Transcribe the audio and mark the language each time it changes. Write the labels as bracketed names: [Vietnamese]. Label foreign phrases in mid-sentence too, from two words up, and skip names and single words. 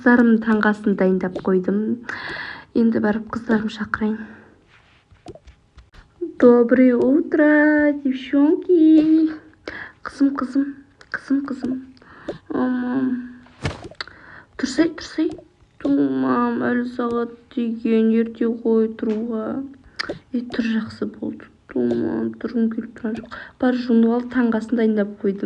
[Kazakh] қыздарымның таңғасын дайындап қойдым. Енді барып қыздарым шақырайын. [Russian] Доброе утро, девчонки. [Kazakh] Қызым. Тұрсай. Тумам, әлі сағат деген, ерте қой тұруға. Тұр, жақсы болды. Тумам, тұрғым келіп тұрған жоқ. Бар жуынып ал, таңғасын дайындап қойдым.